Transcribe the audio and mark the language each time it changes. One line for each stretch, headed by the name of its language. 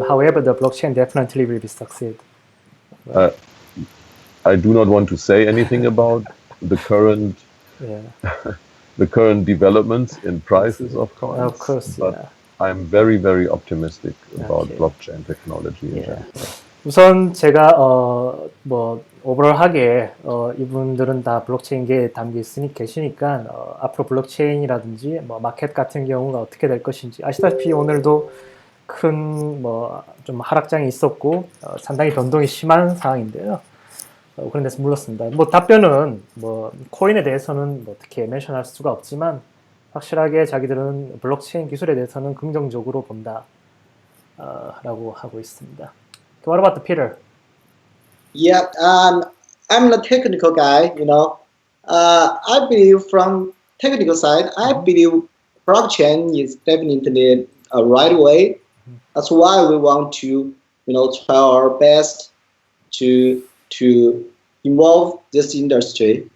English: However, the blockchain definitely will be succeed. Right? I do not want to say anything about the current the current developments in prices of coins. Of course, but I'm very, very optimistic about blockchain technology in general.
Korean: 우선 제가 뭐 오버롤하게 이분들은 다 블록체인계에 담겨 계시니까 앞으로 블록체인이라든지 뭐 마켓 같은 경우가 어떻게 될 것인지 아시다시피 오늘도 큰 뭐 좀 하락장이 있었고 상당히 변동이 심한 상황인데요. 그런 데서 물렀습니다. 뭐 답변은 뭐 코인에 대해서는 뭐 어떻게 멘션할 수가 없지만 확실하게 자기들은 블록체인 기술에 대해서는 긍정적으로 본다 라고 하고 있습니다.
English: What about the Peter? Yeah, I'm the technical guy. I believe from technical side, I believe blockchain is definitely a right way. That's why we want to, try our best to involve this industry.